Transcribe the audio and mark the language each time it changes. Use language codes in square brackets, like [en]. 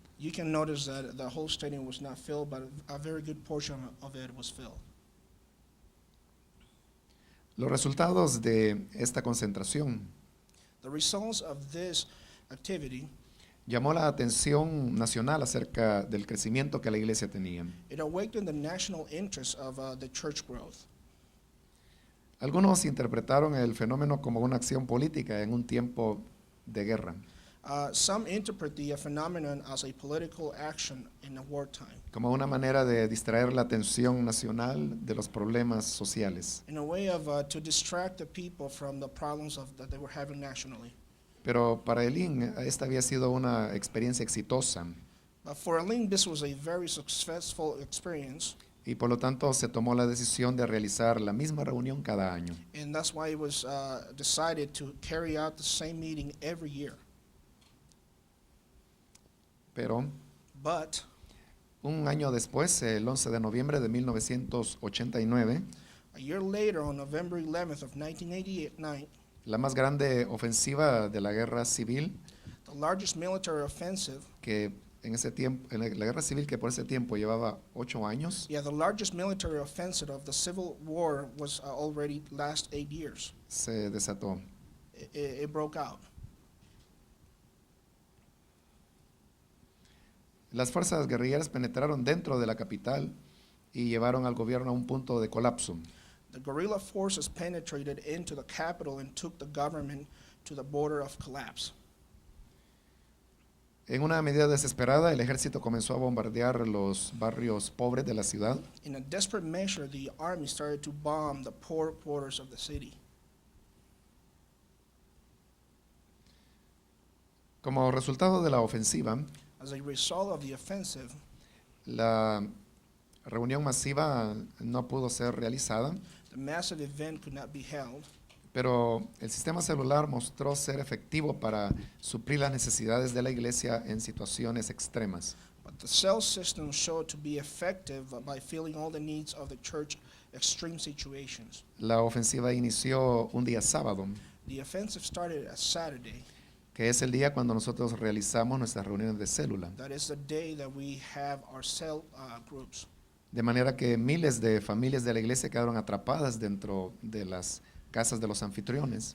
[en] You can notice that the whole stadium was not filled, but a very good portion of it was filled. [es] Los resultados de esta concentración [en] The results of this activity, [es] llamó la atención nacional acerca del crecimiento que la iglesia tenía. [en] it awakened the national interest of the church growth. [es] Algunos interpretaron el fenómeno como una acción política en un tiempo de guerra, [en] Some interpret the phenomenon as a political action in a wartime, [es] como una manera de distraer la atención nacional de los problemas sociales. [en] in a way of to distract the people from the problems that they were having nationally. [es] Pero para Elín esta había sido una experiencia exitosa [en] But for Aline, this was a very successful experience, [es] y por lo tanto se tomó la decisión de realizar la misma reunión cada año. [en] and that's why it was decided to carry out the same meeting every year. [es] Pero [en] But [es] un año después, el 11 de noviembre de 1989, [en] a year later, on November 11th of 1989, [es] la más grande ofensiva de la guerra civil, [en] the largest military offensive, [es] que en ese tiempo, en la guerra civil que por ese tiempo llevaba 8 años, [en] the largest military offensive of the Civil War was already last 8 years. [es] se desató. [en] It broke out. [es] Las fuerzas guerrilleras penetraron dentro de la capital y llevaron al gobierno a un punto de colapso. [en] The guerrilla forces penetrated into the capital and took the government to the border of collapse. [es] En una medida desesperada, el ejército comenzó a bombardear los barrios pobres de la ciudad. [en] In a desperate measure, the army started to bomb the poor quarters of the city. [es] Como resultado de la ofensiva, [en] As a result of the offensive, [es] la reunión masiva no pudo ser realizada, [en] the massive event could not be held, [es] pero el sistema celular mostró ser efectivo para suplir las necesidades de la iglesia en situaciones extremas. [en] but the cell system showed to be effective by filling all the needs of the church extreme situations. [es] La ofensiva inició un día sábado, [en] The offensive started at Saturday. [es] que es el día cuando nosotros realizamos nuestras reuniones de célula. [en] That is the day that we have our cell groups. [es] De manera que miles de familias de la iglesia quedaron atrapadas dentro de las casas de los anfitriones.